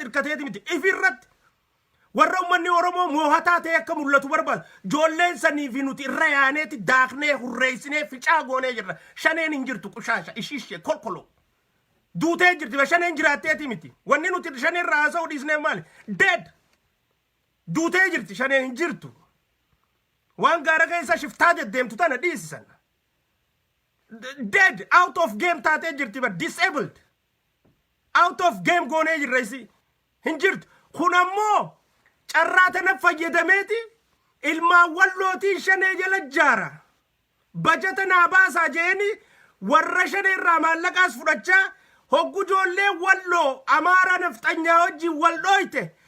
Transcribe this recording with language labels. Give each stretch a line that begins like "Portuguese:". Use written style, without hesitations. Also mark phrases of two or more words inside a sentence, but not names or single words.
Oromo: hirkateeti miti ifirratti warra ummanni oromoo moohataa ta'e akka mul'atu barbaadu joolleen sanii fi nuti irra yaaneeti daaknee hurreessinee ficaa goonee jirra shaneen hin jirtu qushaasha ishishee kolkoloo duutee jirti shaneen jiraatteeti miti wanni nuti shaneen irraa haasa'uu dhiisnee maali dead duutee jirti shaneen hin jirtu waan gaara keessa shiftaa deddeemtu tana dhiisisan
English: dead out of game
Oromo: taatee jirti bar
English: disabled out of game
Oromo: goonee jirra isi hin jirtu kun ammoo carraa tana fayyadameeti ilmaan wallootii shanee jala jaara bajata naa baasaa jeeni warra shanee irraa maallaqaas fudhachaa hoggu joollee walloo amaara nafxanyaa wajjin wal dhooyte